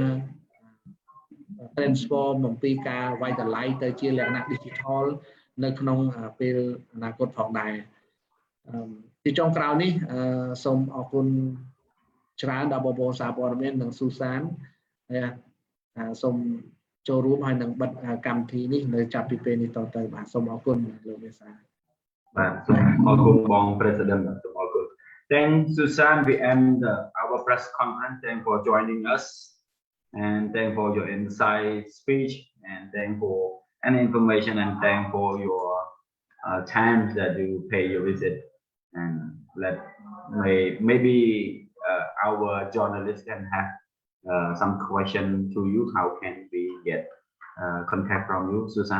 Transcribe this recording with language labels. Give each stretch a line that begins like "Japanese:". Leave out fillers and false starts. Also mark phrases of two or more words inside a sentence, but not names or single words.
Khmer: transform អំពីការវាយតម្លៃទៅជាលក្ខណៈ digital នៅក្នុងពេលអនាគតផងដែរទីចុងក្រោយនេះសូមអរគុណច្រើនដល់បងប្អូនសារព័ត៌មាននិង Susan ហើយសូមចូលរួមហើយនឹងបិទកម្មវិធីនេះនៅចាប់ពីពេលនេះតទៅបាទសូមអរគុណលោកមេសា បាទសូមអរគុណបង President សូមអរគុណ
English: Thank Susan we end our press conference thank for joining us and thank for your insight speech and thank for any information and thank for your time that you pay your visit and maybe our journalists can have some question to you how can we get contact from you Susan